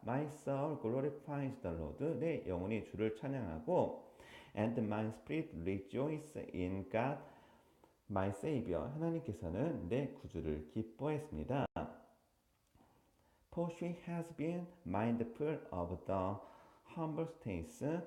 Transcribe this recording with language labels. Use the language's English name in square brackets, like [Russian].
[English] My soul glorifies the Lord. [Korean] 내 영혼이 주를 찬양하고 [English] and my spirit rejoices in God, my Savior. [Korean] 하나님께서는 내 구주를 기뻐했습니다. [English] For she has been mindful of the humble states.